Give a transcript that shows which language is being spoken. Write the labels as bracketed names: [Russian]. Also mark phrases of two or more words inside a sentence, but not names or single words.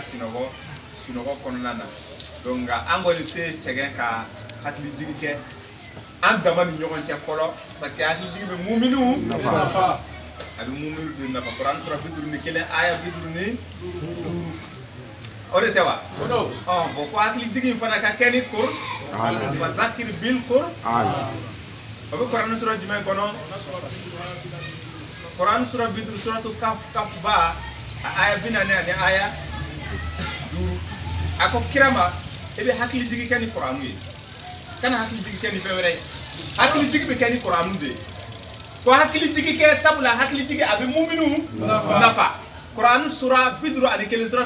[Bambara] sinɔgɔ kɔnɔna na donc an kɔni tɛ sɛgɛn ka hakili jigi kɛ an dama ni ɲɔgɔn cɛ fɔlɔ [French] parce que [Bambara] hakili jigi bɛ muminu nafa a bɛ muminu de nafa Kurani sura 51 aya 55 o de tɛ wa bon ko hakili jigi in fana ka kɛ ni [Arabic] فذكر بال [Bambara] o bɛ Kurani sura jumɛn kɔnɔ Kurani sura 50 suratu Kaf ba aya 40 ani aya 5 a ko kira ma e bɛ hakili jigi kɛ ni Kurani ye kana hakili jigi kɛ ni fɛn wɛrɛ ye hakili jigi bɛ kɛ ni Kurani de ye ko hakili jigi kɛ sabula hakili jigi a bɛ muminu nafa Kurani sura 51 suratu